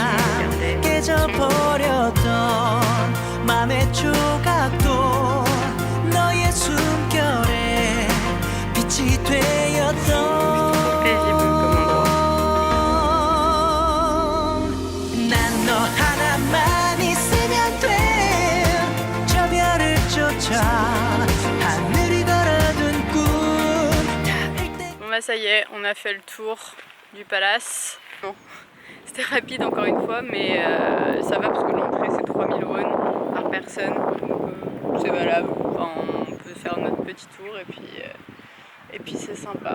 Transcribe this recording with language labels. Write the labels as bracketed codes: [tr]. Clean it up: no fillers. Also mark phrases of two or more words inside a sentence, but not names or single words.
[ko] 깨져버렸던 맘의 조각도 너의 숨결에 빛이 되었던 난 너 하나만 있으면 돼 저 별을 쫓아 하늘이 걸어둔 꿈 [fr] Bon bah ça y est, on a fait le tour du palace. Bon, c'était rapide encore une fois, mais ça va parce que l'entrée c'est 3000 won par personne, donc c'est valable. Enfin, on peut faire notre petit tour et puis c'est sympa.